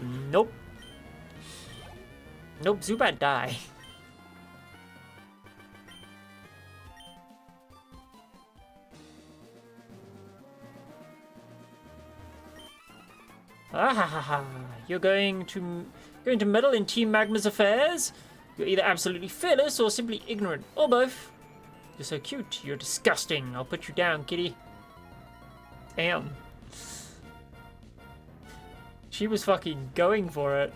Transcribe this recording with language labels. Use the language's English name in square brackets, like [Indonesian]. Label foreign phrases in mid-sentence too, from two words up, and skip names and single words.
[English] Nope. Nope, Zubat die. Ah ha ha ha. You're going to meddle in Team Magma's affairs? You're either absolutely fearless or simply ignorant, or both. You're so cute. You're disgusting. I'll put you down, kitty. Damn. She was fucking going for it.